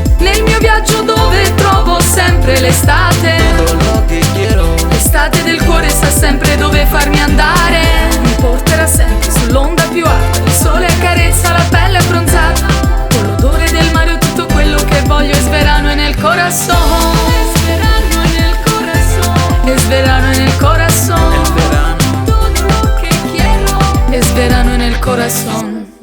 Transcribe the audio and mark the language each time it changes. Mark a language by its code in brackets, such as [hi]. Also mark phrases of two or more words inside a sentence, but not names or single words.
[it] nel mio viaggio dove trovo sempre l'estate. Quello che quiero. L'estate del cuore sa sempre dove farmi andare, mi porterà sempre sull'onda più alta. Il sole accarezza la pelle abbronzata, con l'odore del mare ho tutto quello che voglio. [es] Es verano en el corazón, es verano en el corazón, es verano en el corazón, È verano. todo lo que quiero. Es verano en el corazón.